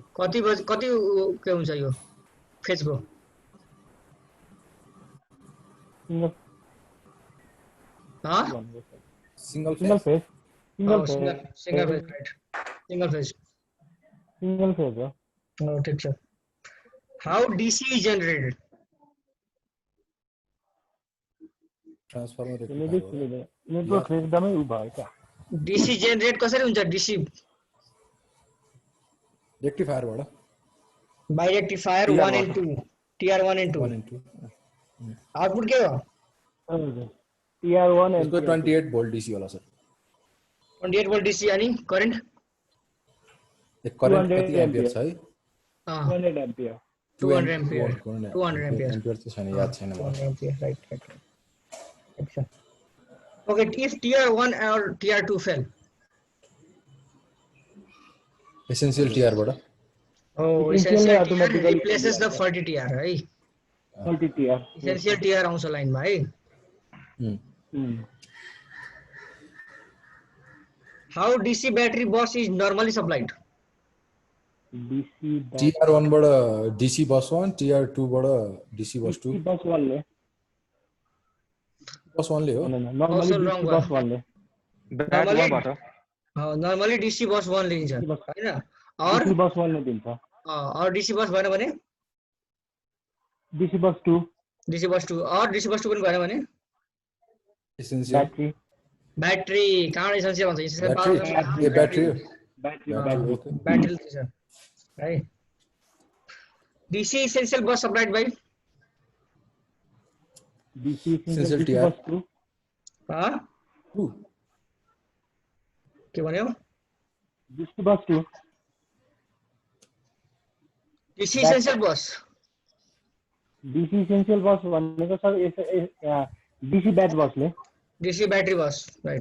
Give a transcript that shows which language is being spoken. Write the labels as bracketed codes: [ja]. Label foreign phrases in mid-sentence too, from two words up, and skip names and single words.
[ne] कति के हुन्छ यो फेजको सिंगल फेज [en] single phase right single phase [ne] हो ठिक छ [en] how DC is generated [ne] ट्रान्सफर्मर नेटवर्क एकदमै उ भयो क्या DC जेनरेट कसरी हुन्छ DC रेक्टिफायरबाट [en] by rectifier 1 and 2 TR 1 and 2 output [ne] के हो TR1 यसको 28 [en] volt DC [ne] होला सर [en] 28 volt DC अनि करेन्ट [ne] करेन्ट कति एम्पियर छ है 200 एम्पियर 200 एम्पियर एम्पियर चाहिँ छैन याद छैन मलाई [en] ampere right अच्छा okay if TR1 or TR2 fail [ne] एसेन्शियल TR बाट [en] essential TR replaces the faulty TR है faulty TR essential TR [ne] आउँछ लाइनमा है [en] how DC battery bus is normally supplied [ne] TR1 बाट [en] DC bus 1 [ne] TR2 बाट [en] DC bus 2 [ne] बस 1 ले बस 1 ले हो नर्मली बस 1 ले [en] normally DC bus [ne] 1 लिन्छ हैन और [en] DC bus [ne] 1 ले दिन्छ और [en] DC bus [ne] भएन भने [en] DC bus 2 [ne] और [en] DC bus 2 [ne] पनि भएन भने एसेन्शियल ब्याट्री कहाँ एसेन्शियल भन्छ ब्याट्री छ है [en] DC essential bus supplied by DC essential TR 2 [ne] के भन्यो [en] DC bus 2 DC essential bus [ne] भनेको सर DC ब्याट बसले [en] DC battery bus right